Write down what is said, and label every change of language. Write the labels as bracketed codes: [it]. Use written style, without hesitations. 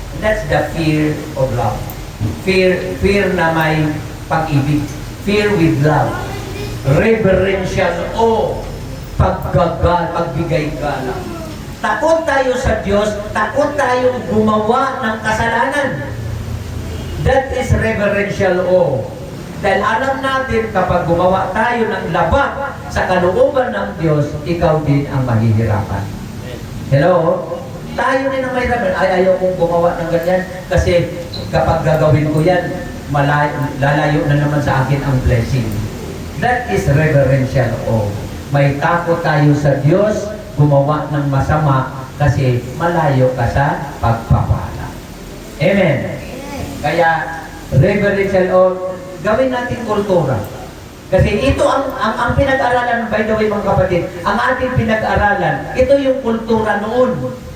[en] That's the fear of love. [tl] Fear na may pag-ibig. [en] Fear with love. Reverential awe. [tl] Pagbigay galang. Takot tayo sa Diyos, takot tayong gumawa ng kasalanan. [en] That is reverential awe. [tl] Dahil alam natin kapag gumawa tayo ng labag sa kalooban ng Diyos, ikaw din ang mahihirapan. Hello? Tayo din ang mahihirapan. Ayaw kong gumawa ng ganyan kasi kapag gagawin ko yan, lalayo na naman sa akin ang blessing. [en] That is reverential awe. [tl] May takot tayo sa Diyos, gumawa ng masama kasi malayo ka sa pagpapala. Amen? Kaya, reverential awe, gawin natin kultura. Kasi ito ang pinag-aralan, by the way mga kapatid, ang ating pinag-aralan, ito yung kultura noon.